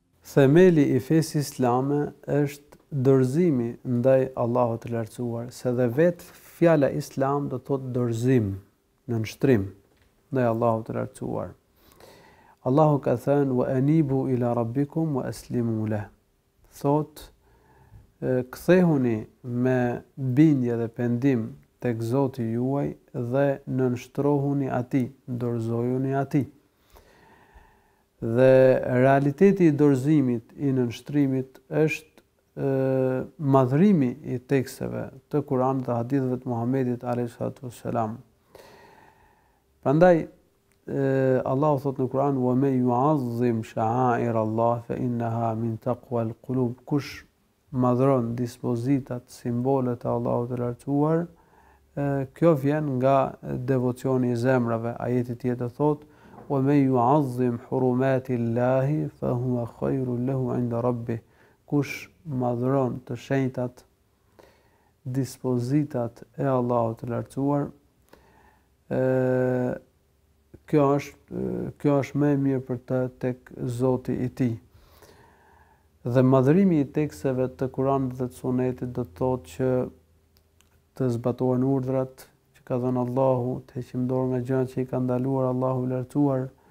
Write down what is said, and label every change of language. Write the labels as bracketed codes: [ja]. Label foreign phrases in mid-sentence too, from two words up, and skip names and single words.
[sq] Themeli i fesë islame është dorëzimi ndaj Allahut të lartësuar, se dhe vetë fjala islam do të thotë dorëzim, nënshtrim ndaj Allahut të lartësuar. [ar] Allahu ka thënë وأنيبوا إلى ربكم وأسلموا له. [sq] Thot kthehuni me bindje dhe pendim tek Zoti juaj dhe nënshtrohuni atij, dorëzojuni atij. Dhe realiteti i dorëzimit, i nënshtrimit është madhrimi i teksteve të Kuranit dhe haditheve të Muhamedit [ar] عليه الصلاة والسلام. [sq] Prandaj Allahu thot në Kur'an [ar] ومن يعظم شعائر الله فإنها من تقوى القلوب. [sq] Kush madhron dispozitat, simbolet e Allahut të lartësuar, kjo vjen nga devocioni i zemrave. Ajeti tjetër thot [ar] ومن يعظم حرمات الله فهو خير له عند ربه. [sq] Kush madhron të shenjtat, dispozitat e Allahut të lartësuar, kjo është më e mirë për të tek Zoti i tij. Dhe madhërimi i teksteve të Kuranit dhe të Sunetit do të thotë që të zbatohen urdhrat që ka dhënë Allahu, të heqim dorë nga gjërat që i ka ndaluar Allahu i lartësuar.